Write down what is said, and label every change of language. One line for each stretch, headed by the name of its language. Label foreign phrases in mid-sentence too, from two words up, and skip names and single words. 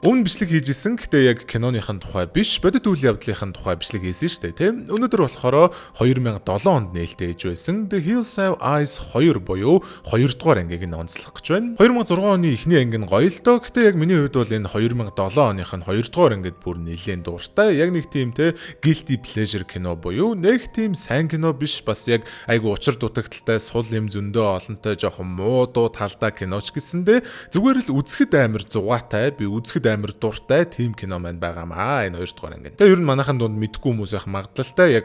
Mongolian: Өмнө бичлэг хийж исэн гэхдээ яг киноныхын тухай биш, бодит үйл явдлынхын тухай бичлэг хийсэн шүү дээ, тийм. Өнөөдөр болохоор 2007 онд нээлттэй хийж байсан The Hills Have Eyes 2 буюу 2 дугаар ангийг нь онцлох гэж байна. 2006 оны эхний анги нь гоё л доо. Гэхдээ яг миний хувьд бол энэ 2007 оных нь 2 дугаар ангид бүр нэлээд дуртай. Яг нэг тийм те
English: guilty pleasure
Mongolian: кино буюу нэг тийм сайн кино биш, бас яг айгу учир дутагдaltaй сул юм зөндөө олонтой жоохон муу дуу талдаа киноч гэсэндээ зүгээр л үзэхэд амар зугаатай, би үзэхэд амар дуртай тийм кино маань байгаамаа энэ 2 дугаар анги. Тэгээ ер нь манайхан дунд мэдгүй хүмүүс байх магадлалтай.